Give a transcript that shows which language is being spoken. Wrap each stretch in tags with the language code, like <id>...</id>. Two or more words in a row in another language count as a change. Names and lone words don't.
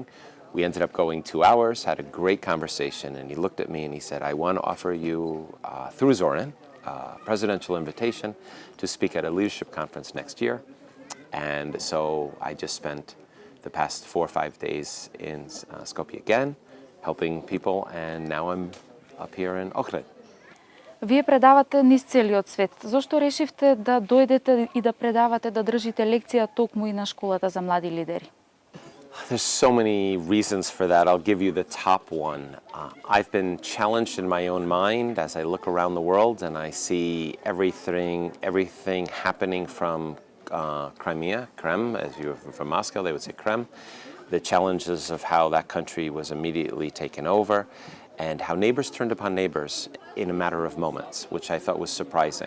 <en>We ended up going 2 hours, had a great conversation, and he looked at me and he said, I want to offer you, through Zoran, a presidential invitation to speak at a leadership conference next year. And so I just spent the past 4 or 5 days in Skopje again, helping people, and now I'm up here in Ohrid.</en> <mk>Вие предавате низ целиот свет. Зошто решивте да дојдете и да предавате, да држите лекција токму и на Школата за млади лидери?</mk> <en>There's so many reasons for that. I'll give you the top one. I've been challenged in my own mind as I look around the world and I see everything happening from Crimea, Krem, as you're from Moscow, they would say Krem, the challenges of how that country was immediately taken over, and how neighbors turned upon neighbors in a matter of moments, which I thought was surprising.</en>